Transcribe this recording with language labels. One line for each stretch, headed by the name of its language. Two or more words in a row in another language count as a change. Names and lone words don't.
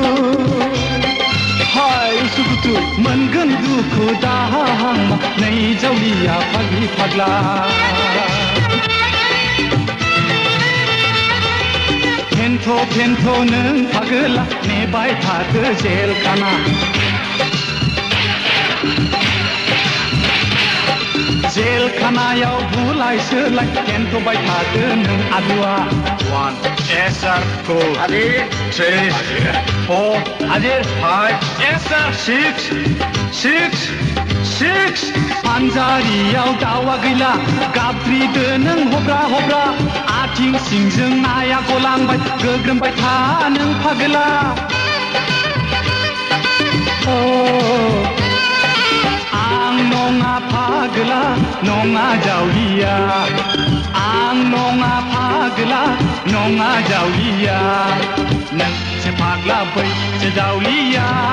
Bodo: हाय उसुखुथु मोनगोन दुखु दाहा नै जावलिया फाग्लि फाग्ला फेन्थ' नों फागला नेबाय थादो जेल खाना जेल खानायाव बुलाय सोलाय फेन्थ'बाय थादो नों आलुआ
English: 1 yes sir 2 Adir 3 4 Adir 5 yes sir
Bodo: 6 पान्जारियाव दावा गैला गाबज्रिदो नों हब्रा हब्रा आथिं सिंजों नाया गलांबाय गोग्रोमबाय था नों फागला आं नङा फागला नङा जावलिया आं नङा फाग्ला नङा जावलिया नोंसो फाग्ला बैसो जावलिया